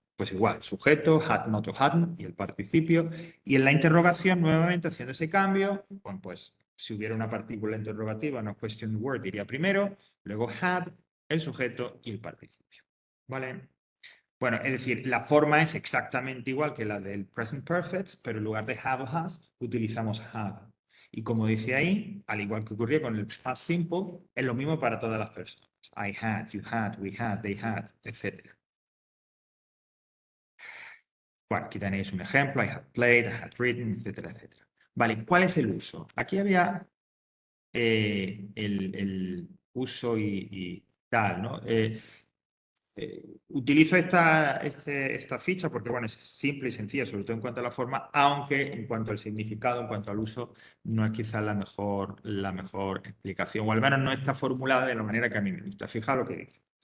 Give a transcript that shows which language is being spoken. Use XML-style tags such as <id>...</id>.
<es>Pues igual, sujeto, had not o hadn't, y el participio. Y en la interrogación, nuevamente haciendo ese cambio, bueno, pues si hubiera una partícula interrogativa, una question word iría primero, luego had, el sujeto y el participio. ¿Vale? Bueno, es decir, la forma es exactamente igual que la del present perfect, pero en lugar de have o has, utilizamos had. Y como dice ahí, al igual que ocurría con el past simple, es lo mismo para todas las personas.</es> <en>I had, you had, we had, they had, etc.</en> <es>Bueno, aquí tenéis un ejemplo.</es> <en>I had played, I had written, etcétera, etcétera.</en> <es>Vale, ¿cuál es el uso? Aquí había el uso y tal, ¿no? Utilizo esta ficha porque, bueno, es simple y sencilla, sobre todo en cuanto a la forma, aunque en cuanto al significado, en cuanto al uso, no es quizás la mejor explicación, o al menos no está formulada de la manera que a mí me gusta. Fijaos lo que dice.</es>